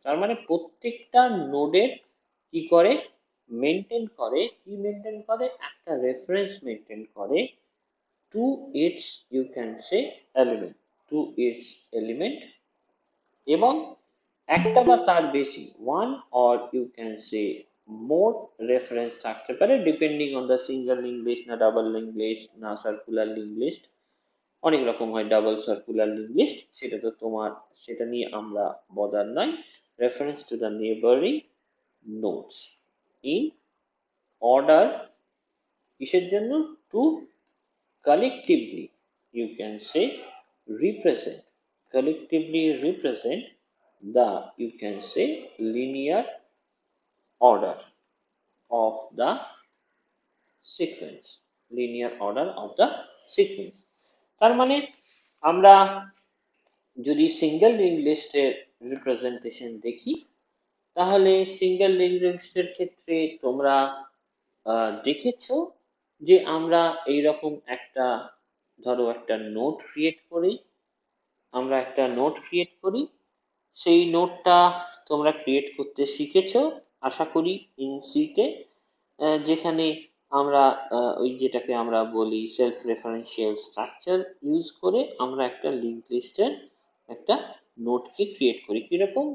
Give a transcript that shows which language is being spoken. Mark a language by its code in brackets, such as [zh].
[bn] তার মানে প্রত্যেকটা নোডের কি করে মেনটেন করে, কি মেনটেন করে, একটা রেফারেন্স মেনটেন করে [en] to its you can say element, [bn] to its element, এবং একটা বা তার বেশি [en] one or you can say more reference [bn] থাকতে পারে [en] depending on the [bn] single link list না ডাবল লিঙ্ক লিস্ট না সার্কুলার লিঙ্ক লিস্ট। অনেক রকম হয় ডাবল সার্কুলার লিঙ্ক লিস্ট, সেটা তো তোমার, সেটা নিয়ে আমরা বদার নয়। [en] reference to the neighbouring nodes in order, [bn] কিসের জন্য? [en] To collectively you can say represent, collectively represent the, you can say, linear order of the sequence, linear order of the sequence। [bn] তার মানে আমরা যদি সিঙ্গেল লিঙ্ক লিস্টের representation দেখি, তাহলে single link লিস্টের ক্ষেত্রে তোমরা দেখেছো যে আমরা এইরকম একটা, ধরো একটা নোড ক্রিয়েট করি, আমরা একটা নোড ক্রিয়েট করি, সেই নোডটা তোমরা ক্রিয়েট করতে শিখেছো আশা করি ইন সিতে, যেখানে আমরা ওই যেটাকে আমরা বলি সেলফ রেফারেন্সিয়াল স্ট্রাকচার ইউজ করে আমরা একটা লিঙ্ক লিস্টের একটা নোডকে ক্রিয়েট করি। কিরকম?